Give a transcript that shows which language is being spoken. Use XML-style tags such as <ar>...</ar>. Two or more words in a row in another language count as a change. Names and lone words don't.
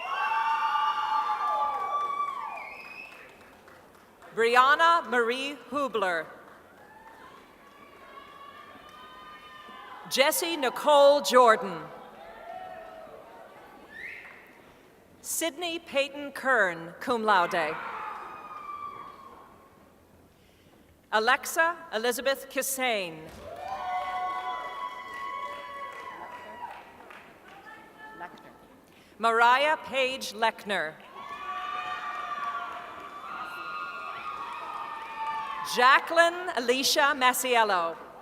<en>Brianna Marie Hubler. Jessie Nicole Jordan. Sydney Peyton Kern,</en> <la>cum laude.</la> <en>Alexa Elizabeth Kissane. Mariah Page Lechner. Jacqueline Alicia Masiello.</en>